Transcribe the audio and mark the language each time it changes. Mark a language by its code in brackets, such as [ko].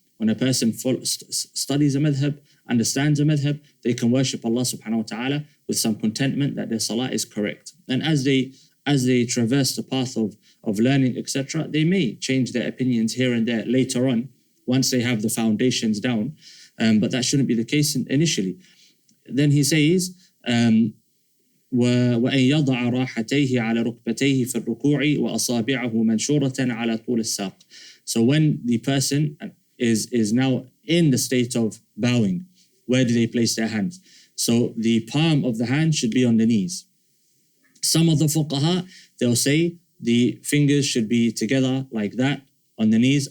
[en] When a person studies a madhab, understands a madhab, they can worship Allah subhanahu wa ta'ala with some contentment that their salah is correct. And as they traverse the path of learning, etc., they may change their opinions here and there later on, once they have the foundations down. But that shouldn't be the case initially. Then he says, [ar] وَأَنْ يَضَعَ رَاحَتَيْهِ عَلَى رُكْبَتَيْهِ فِي الرُّكُوعِ وَأَصَابِعَهُ مَنْشُورَةً عَلَى طُولِ السَّاقِ. [en] So when the person is now in the state of bowing, where do they place their hands? So the palm of the hand should be on the knees. Some of the fuqaha, they'll say the fingers should be together like that on the knees.